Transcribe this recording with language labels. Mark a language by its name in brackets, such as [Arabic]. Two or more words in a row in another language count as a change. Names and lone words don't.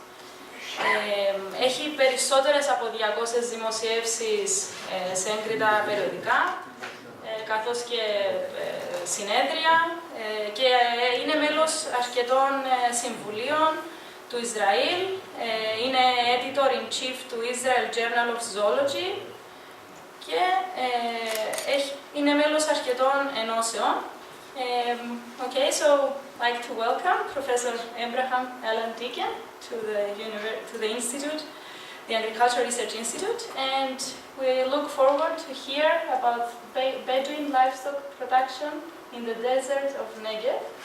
[Greek] Έχει περισσότερες από 200 δημοσιεύσεις σε έγκριτα περιοδικά, καθώς και συνέδρια, και είναι μέλος αρκετών συμβουλίων του Ισραήλ. Είναι [English] editor-in-chief [Greek] του Israel Journal of Zoology και είναι μέλος αρκετών ενώσεων. [English] Okay, so I'd like to welcome Professor Allan Degen to the Insitute, the Agricultural Research Institute, and we look forward to hear about Bedouin livestock production in the desert of Negev.